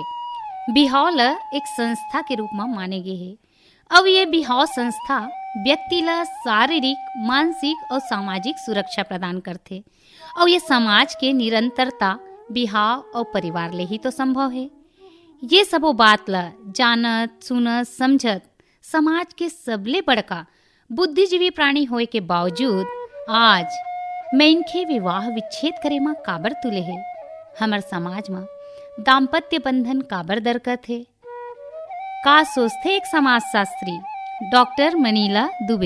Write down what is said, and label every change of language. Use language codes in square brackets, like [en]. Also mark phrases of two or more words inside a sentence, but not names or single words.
[hne] बिहाव ला एक संस्था के रूप में माने गए है। अब ये बिहाव संस्था व्यक्ति ला शारीरिक, मानसिक और सामाजिक सुरक्षा प्रदान करते और ये समाज के निरंतरता बिहाव और परिवार ले ही तो संभव है। ये सबो बात ला जानत सुनत समझत समाज के सबले बड़का बुद्धिजीवी प्राणी होए के बावजूद आज मनखे विवाह विच्छेद करे में काबर तुले है। हमार समाज में दाम्पत्य बंधन काबर दरकत है, का सोचते एक समाजशास्त्री डॉक्टर मनीला दुबे।